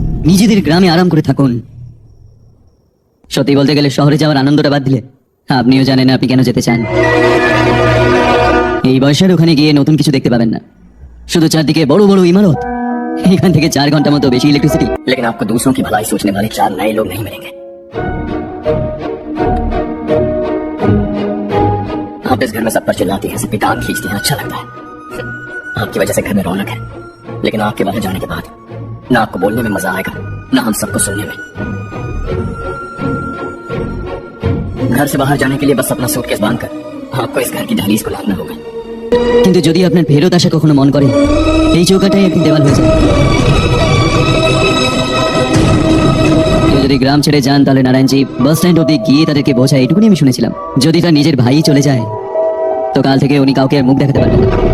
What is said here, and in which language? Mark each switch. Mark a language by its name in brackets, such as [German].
[Bangla] নিজেদের গ্রামে আরাম করে থাকুন। সত্যি বলতে গেলে শহরে যাওয়ার আনন্দটা বাদ দিলে আপনিও জানেন না আপনি কেন যেতে চান। এই বয়সের ওখানে গিয়ে নতুন কিছু দেখতে পাবেন না, শুধু চারদিকে বড় বড় ইমারত। এখান থেকে 4 ঘন্টা মতো বেশি ইলেকট্রিসিটি। [Hindi] लेकिन आपको दूसरों की भलाई सोचने वाले 4 नए लोग नहीं मिलेंगे। आप इस घर में सब पर चिल्लाती हैं, सबकी टांग खींचती हैं, अच्छा लगता है। आपकी वजह से घर में रौनक है, लेकिन आपके बाहर जाने के बाद ना आपको बोलने में मजा आएगा, ना हम सबको सुनने में। घर से बाहर जाने के लिए बस अपना सूटकेस बांधकर आपको इस घर की दहलीज को लांघना होगा। [Bangla] কিন্তু যদি আপনার ফেরত আসা কখনো মন করে, এই চৌকাটাই একদিন দেওয়াল হয়ে যায়। কেউ যদি গ্রাম ছেড়ে যান তাহলে নারায়ণজি বাস স্ট্যান্ড অব্দি গিয়ে তাদেরকে বোঝায়, এটুকুনি আমি শুনেছিলাম। যদি তার নিজের ভাই চলে যায় তো কাল থেকে উনি কাউকে আর মুখ দেখাতে পারবেন না।